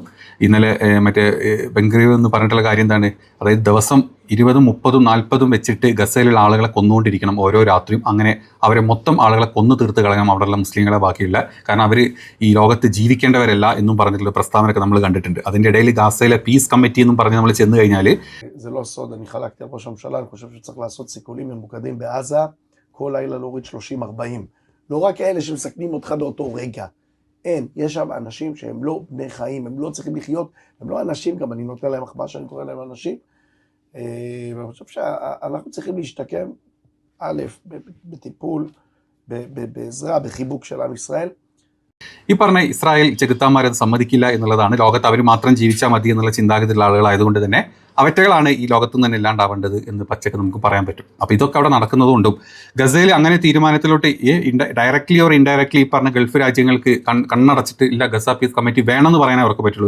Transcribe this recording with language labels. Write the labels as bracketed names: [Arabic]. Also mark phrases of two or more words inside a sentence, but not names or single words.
[Malayalam] ഇന്നലെ മറ്റേ ബംഗറിയോ എന്ന് പറഞ്ഞിട്ടുള്ള കാര്യം എന്താണ്, അതായത് ദിവസം 20, 30, 40 വെച്ചിട്ട് ഗസയിലുള്ള ആളുകളെ കൊന്നുകൊണ്ടിരിക്കണം ഓരോ രാത്രിയും. അങ്ങനെ അവരെ മൊത്തം ആളുകളെ കൊന്നു തീർത്ത് കളയാം അവിടെയുള്ള മുസ്ലിങ്ങളെ ബാക്കിയില്ല. കാരണം അവർ ഈ ലോകത്ത് ജീവിക്കേണ്ടവരല്ല എന്നും പറഞ്ഞിട്ടുള്ള പ്രസ്താവനയൊക്കെ നമ്മൾ കണ്ടിട്ടുണ്ട്. അതിൻ്റെ ഇടയിൽ ഗാസയിലെ [English] peace committee [Malayalam] എന്നും പറഞ്ഞ് നമ്മൾ ചെന്ന് കഴിഞ്ഞാൽ [Hebrew] זה לא סוד, אני חלקתי על ראש הממשלה, אני חושב שצריך לעשות סיכולים ממוקדים בעזה, כל לילה להוריד 30-40. לא רק אלה שמסכנים אותך באותו רגע. אין, יש שם אנשים שהם לא בני חיים, הם לא צריכים לחיות, הם לא אנשים, גם אני נותן להם מחמאה שאני קורא להם אנשים. ואני חושב שאנחנו צריכים להשתקם, א', בטיפול, בעזרה, בחיבוק של עם ישראל. [Malayalam] ഈ പറഞ്ഞ ഇസ്രായേൽ ചെകുത്താന്മാരത് സമ്മതിക്കില്ല എന്നുള്ളതാണ്. ലോകത്ത് അവർ മാത്രം ജീവിച്ചാൽ മതി എന്നുള്ള ചിന്താഗതിയുള്ള ആളുകളായതുകൊണ്ട് തന്നെ അവറ്റകളാണ് ഈ ലോകത്ത് നിന്ന് തന്നെ ഇല്ലാണ്ടാവേണ്ടത് എന്ന് പച്ചക്ക് നമുക്ക് പറയാൻ പറ്റും. അപ്പോൾ ഇതൊക്കെ അവിടെ നടക്കുന്നതുകൊണ്ടും ഗസയിൽ അങ്ങനെ തീരുമാനത്തിലോട്ട് [English] directly or indirectly [Malayalam] ഈ പറഞ്ഞ ഗൾഫ് രാജ്യങ്ങൾക്ക് കണ്ണടച്ചിട്ട് ഇല്ല ഗസ [English] peace committee [Malayalam] വേണമെന്ന് പറയാൻ അവർക്ക് പറ്റുള്ളൂ.